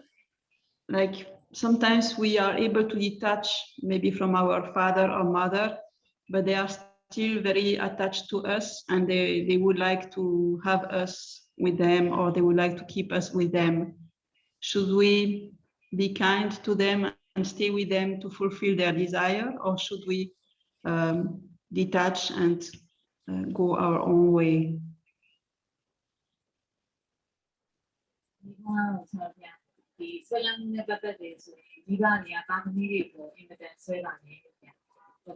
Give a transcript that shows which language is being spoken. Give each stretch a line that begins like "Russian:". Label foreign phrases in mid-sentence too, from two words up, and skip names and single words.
English: Like sometimes we are able to detach maybe from our father or mother, but they are still very attached to us and they would like to have us with them or they would like to keep us with them. Should we be kind to them and stay with them to fulfill their desire, or should we detach and go our own way?
Burmese: ဒီကတော့ဆရာဗျာဒီဆွဲလန်းမှုနဲ့ပတ်သက်တယ်ဆိုရင်မိဘတွေကသားသမီးတွေကိုအင်မတန်ဆွဲပါနေတယ်ဗျာမိ